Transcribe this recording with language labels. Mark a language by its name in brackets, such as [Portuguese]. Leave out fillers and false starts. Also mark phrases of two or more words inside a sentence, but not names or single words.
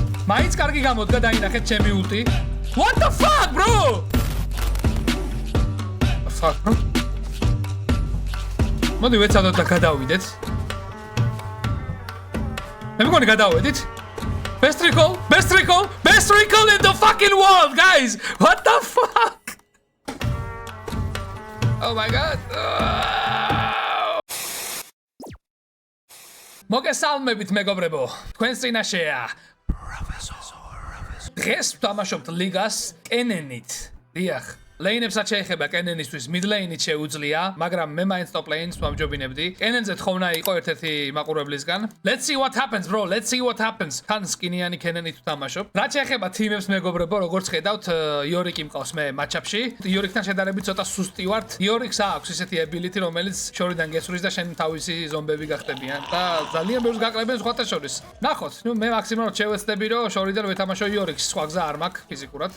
[Georgian] მაინც კარგი გამოდგა დაინახეთ ჩემი ულტი. [English] What the fuck, bro? Fuck, bro. [Georgian] მოდი ვეცადოთ და გადავიდეთ. მე მგონი გადავედით. [English] Best recall in the fucking world, guys. What the fuck? Oh my god. [Georgian] მოგესალმებით მეგობრებო. თქვენს წინაშეა დღეს ვთამაშობთ ლიგას კენენით. დიახ, ლეინებსაც შეეხება კენენისთვის, მიდ ლეინით შეუძლია, მაგრამ მე მაინც ტოპ ლეინს ვამჯობინებდი. კენენზე თხოვნა იყო ერთ-ერთი მაყურებლისგან. [English] Let's see what happens, bro. Let's see what happens. [Georgian] თან სკინიანი კენენით ვთამაშობ. რაც შეეხება თიმებს მეგობრებო, როგორც ხედავთ, იორიკი მყავს მე მატჩაპში. იორიკთან შედარებით ცოტა სუსტი ვართ. იორიკს აქვს ისეთი ability, რომელიც შორიდან გესვრის და შენ თავისი ზომბები გახდებიან და ძალიან ბევრს გააკლებენ სხვათა შორის. ნახოთ, ნუ მე მაქსიმალურად შევეცდები, რომ შორიდან ვეთამაშო იორიკს, სხვა გზა არ მაქვს ფიზიკურად.